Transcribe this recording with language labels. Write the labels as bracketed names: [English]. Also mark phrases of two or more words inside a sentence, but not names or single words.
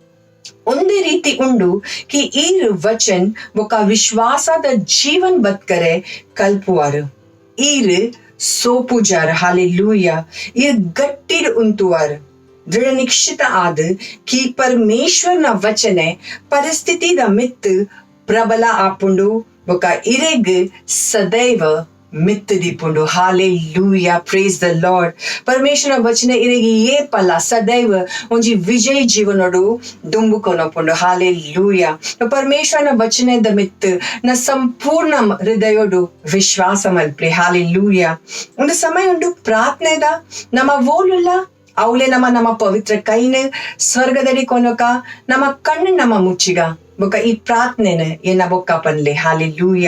[Tulu] ಒಂದೇ ರೀತಿ ಉಂಡು ಕಿ ಈರ್ ವಚನ್ ಬೊಕ ವಿಶ್ವಾಸದ ಜೀವನ್ ಬತ್ಕರೆ ಕಲ್ಪುವಾರು ಈರ್ ಸೋಪುಜಾರ್. ಹಾಲೆಲೂಯಾ. ಈರ್ ಗಟ್ಟಿಡ್ ಉಂತುವಾರ್ ದೃಢ ನಿಶ್ಚಿತ ಆದ ಕಿ ಪರಮೇಶ್ವರನ ವಚನೆ ಪರಿಸ್ಥಿತಿದ ಮಿತ್ ಪ್ರಬಲ ಆಪುಂಡು ಬೊಕ ಇರೆಗ್ ಸದೈವ ಮಿತ್ ದೀಪುಂಡು. ಹಾಲೆಲೂಯಾ. [English] Praise the Lord. [Tulu] ಪರಮೇಶ್ವರನ ವಚನೆ ಇರೆಗಿ ಏಪಲ ಸದೈವ ಒಂಜಿ ವಿಜಯ ಜೀವನೋಡು ದುಂಬುಕೊನಪುಂಡು. ಹಾಲೆಲೂಯಾ. ಪರಮೇಶ್ವರನ ವಚನದ ಮಿತ್ ನ ಸಂಪೂರ್ಣ ಹೃದಯೋಡು ವಿಶ್ವಾಸ ಮಲ್ಪೆ. ಹಾಲೆಲೂಯಾ. ಒಂದು ಸಮಯ ಉಂಡು ಪ್ರಾರ್ಥನೆದ ನಮ್ಮ ವೋಲುಲ್ಲ ಅವಳೆ ನಮ್ಮ ಪವಿತ್ರ ಕೈನ ಸ್ವರ್ಗದಲ್ಲಿ ಕೊನಕ ನಮ್ಮ ಕಣ್ಣು ನಮ್ಮ ಮುಚ್ಚಿಗ ಬೊಕ್ಕ ಈ ಪ್ರಾರ್ಥನೆನ ಏನ ಬೊಕ್ಕ ಪನ್ಲೆ ಹಾಲೆಲೂಯ.